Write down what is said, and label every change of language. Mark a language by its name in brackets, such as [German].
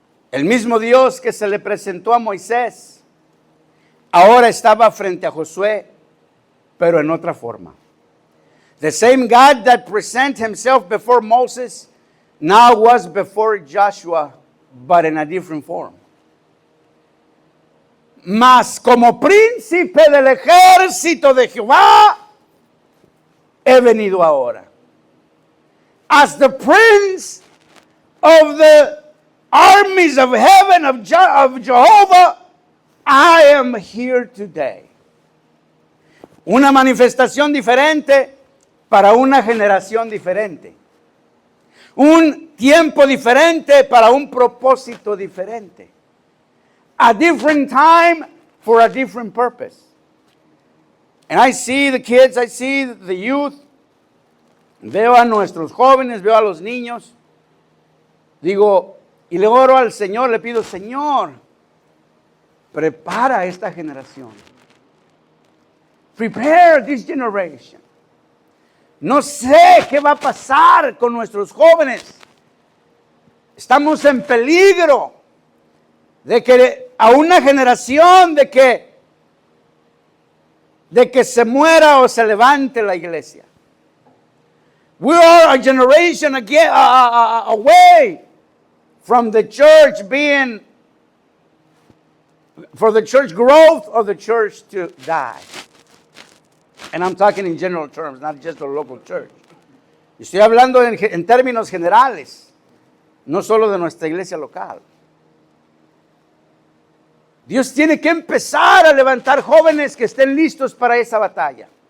[Spanish] El mismo Dios que se le presentó a Moisés, ahora estaba frente a Josué, pero en otra forma. [English] The same God that presented himself before Moses now was before Joshua, but in a different form. [Spanish] Mas como príncipe del ejército de Jehová, he venido ahora. [English] As the prince of the armies of heaven of Jehovah, I am here today. [Spanish] Una manifestación diferente para una generación diferente. Un tiempo diferente para un propósito diferente. [English] A different time for a different purpose. And I see the kids, I see the youth. [Spanish] Veo a nuestros jóvenes, veo a los niños. Digo, y le oro al Señor, le pido, Señor, prepara esta generación. [English] Prepare this generation. [Spanish] No sé qué va a pasar con nuestros jóvenes. Estamos en peligro de que a una generación de que se muera o se levante la iglesia. [English] We are a generation again, away from the church being, for the church growth or the church to die. And I'm talking in general terms, not just the local church. [Spanish] Estoy hablando en términos generales, no solo de nuestra iglesia local. Dios tiene que empezar a levantar jóvenes que estén listos para esa batalla.